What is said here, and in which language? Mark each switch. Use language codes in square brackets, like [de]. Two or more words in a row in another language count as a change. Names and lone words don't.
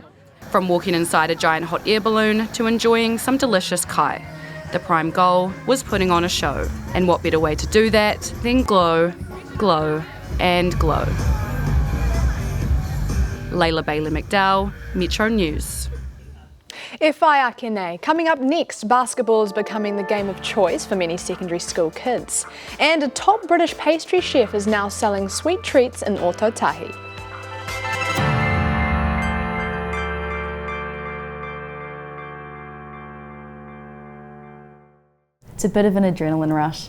[en] From walking inside a giant hot air balloon to enjoying some delicious kai, the prime goal was putting on a show. And what better way to do that than glow, glow and glow. Bailey-McDowell, Metro News. [mi] E whai ake nei. [en] Coming up next, basketball is becoming the game of choice for many secondary school kids. And a top British pastry chef is now selling sweet treats in Ōtautahi. It's a bit of an adrenaline rush.